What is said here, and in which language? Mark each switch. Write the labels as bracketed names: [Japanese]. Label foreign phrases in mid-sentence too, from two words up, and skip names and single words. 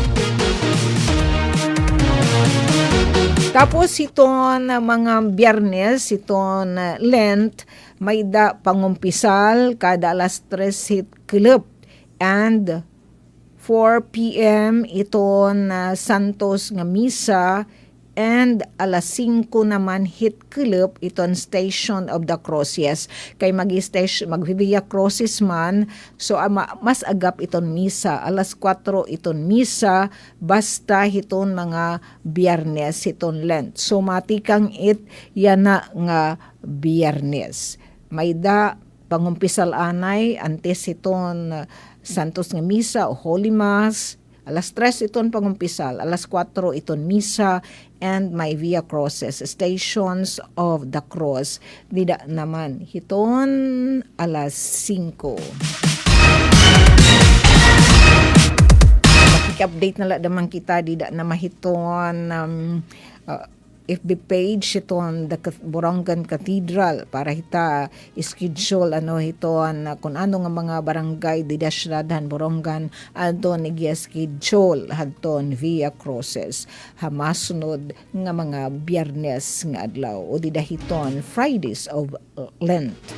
[Waray] Tapos iton mga Biyernes, iton Lent, may da pangumpisal kada alas 3 hit club and 4 p.m. iton Santos nga misa and alas 5 naman hit club iton [English] Station of the Cross. [Waray] Yes, kay magbibiya crosses man, so mas agap iton misa. Alas 4 iton misa, basta hiton mga Biyernes hiton Lent. So matikang yana nga Biyernes. May da pangumpisal anay antes hiton Santos nga misa o [English] Holy Mass. [Waray] Alas 3 iton pangumpisal, alas 4 iton misa, and may Via Crosses, [English] Stations of the Cross. [Waray] Dida naman hiton alas 5. Makik-update na lang naman kita, dida na mahiton FB page iton the Borongan Cathedral para hita schedule hiton kung ano nga mga barangay di syudadhan Borongan adton schedule hadton Via Crosses hamasunod nga mga Biyernes nga adlaw o di dahiton [English] Fridays of Lent.